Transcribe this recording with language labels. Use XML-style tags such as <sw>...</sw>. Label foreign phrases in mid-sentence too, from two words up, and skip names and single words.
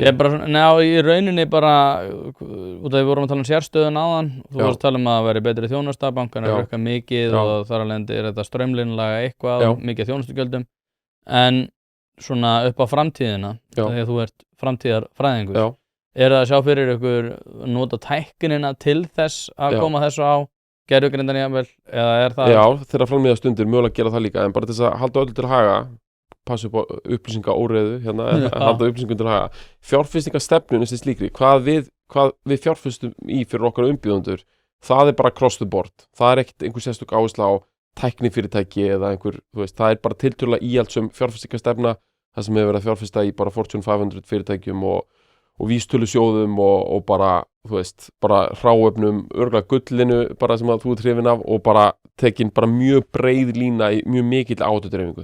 <is>Ég bara, í rauninni bara, út af við vorum að tala um sérstöðun áðan, þú varst að tala um að það væri betri þjónusta, bankarnir eru eitthvað mikið og þar alveg er þetta straumlínulaga eitthvað, mikið þjónustugjöldum, en svona upp á framtíðina, þegar þú ert framtíðarfræðingur, er það að sjá fyrir ykkur nota tæknina til þess að koma þessu á gervigreindan jafnvel, eða er það? Já, þegar framtíða stundir mögulega gera það líka, en bara til þess að halda öllu til haga, passa upp á upplýsingaóreiðu, halda upplýsingum til haga. Fjárfestingarstefnun er slíkri, hvað við fjárfestum í fyrir okkar umbjóðendur það bara</is> <en>cross the board,</en> <is>það ekkert einhver sérstök áhersla á tæknifyrirtæki eða einhver, það bara tiltölulega íhaldssöm fjárfestingastefna, það sem hefur verið að fjárfesta í bara Fortune 500 fyrirtækjum og vístölusjóðum og bara, bara hráefnum, örugglega gullinu bara sem að þú hrifin af og bara tekin bara mjög breið lína í mjög mikill áhættudreifingu.</is>